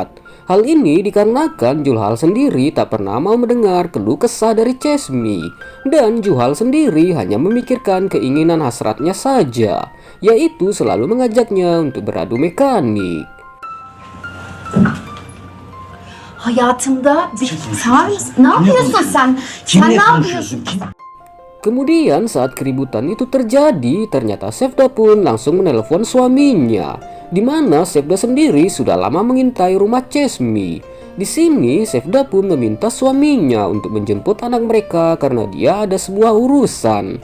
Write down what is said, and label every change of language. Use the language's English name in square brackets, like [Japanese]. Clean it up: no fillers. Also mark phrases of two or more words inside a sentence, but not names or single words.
[Indonesian] Hal ini dikarenakan Juhal sendiri tak pernah mau mendengar keluh kesah dari Chesmi, dan Juhal sendiri hanya memikirkan keinginan hasratnya saja, yaitu selalu mengajaknya untuk beradu mekanik. [Turkish] hayatımda bir sağır mısın? Ne yapıyorsun sen? Sen ne yapıyorsun? [Indonesian] Kemudian saat keributan itu terjadi, ternyata Sevda pun langsung menelpon suaminya, di mana Sevda sendiri sudah lama mengintai rumah Chesmi. Di sini Sevda pun meminta suaminya untuk menjemput anak mereka karena dia ada sebuah urusan.